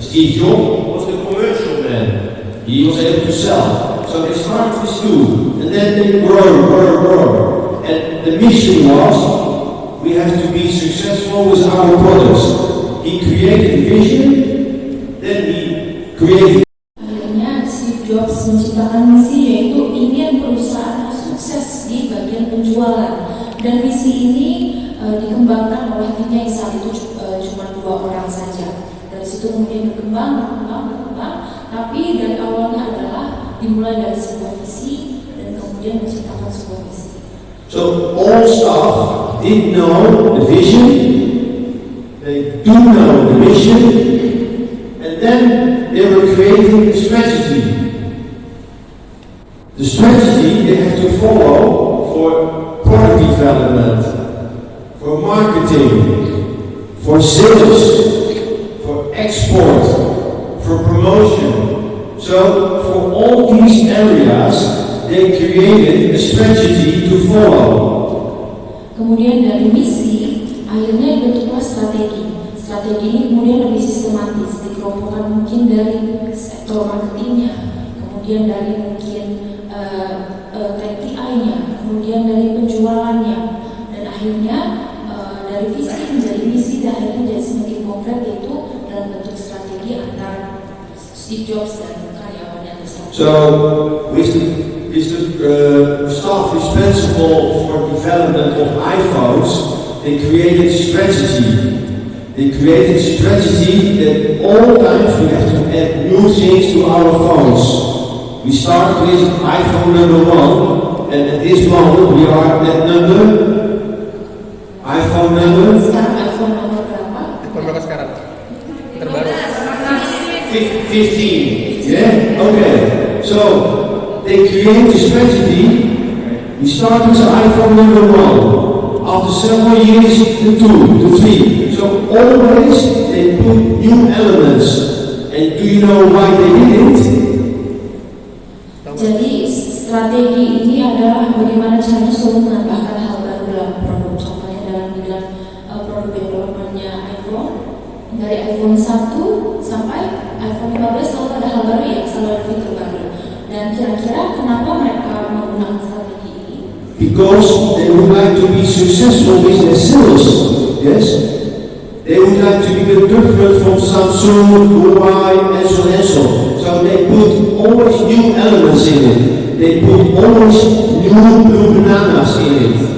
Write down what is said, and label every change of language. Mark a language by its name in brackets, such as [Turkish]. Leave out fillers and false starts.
[English] Steve Jobs was the commercial man. He was able to sell. So they started with two, and then they grow. And the mission was, we have to be successful with our products. He created a vision, then he created. [Indonesian] Akhirnya Steve Jobs menciptakan misi, yaitu ingin perusahaan sukses di bagian penjualan, dan misi ini dikembangkan oleh timnya yang saat itu cuma 2 orang saja. Dari situ kemudian berkembang, tapi dari awalnya adalah dimulai dari sebuah visi dan kemudian menciptakan sebuah misi. [English] So all staff did know the vision, they do know the mission, and then they were creating a strategy. The strategy they have to follow for product development, for marketing, for sales, for export, for promotion. So for all these areas, they created a strategy to follow. [Indonesian] Kemudian dari misi, akhirnya dibentuklah strategi. Strategi ini kemudian lebih sistematis, dikelompokkan mungkin dari sektor marketingnya, kemudian dari mungkin KPI-nya, kemudian dari penjualannya, dan akhirnya dari visi menjadi misi dan akhirnya menjadi semakin konkret, yaitu dalam bentuk strategi antara Steve Jobs dan karyawannya tersebut. [English] So with the staff responsible for development of iPhones, they created strategy. They created strategy that all times we have to add new things to our phones. We start with iPhone number 1, and at this moment we are at number iPhone number. [Indonesian] Sekarang iPhone nomor berapa? iPhone berapa sekarang? Terbaru. [English] 15. Yeah. Okay. So they create a strategy. We start with iPhone number 1. After several years, the 2, the 3. So always they put new elements. And do you know why they did it? [Indonesian] Jadi strategi ini adalah bagaimana caranya selalu menambahkan hal baru dalam produk. Contohnya dalam bidang produk development-nya iPhone, dari iPhone 1 sampai iPhone 15 selalu ada hal baru, ya, selalu ada fitur baru. Dan kira-kira kenapa mereka menggunakan strategi ini? [English] Because they would like to be successful with their sales. Yes. They would like to be different from Samsung, Huawei, and so on and so. So they put always new elements in it. They put always new blue bananas in it.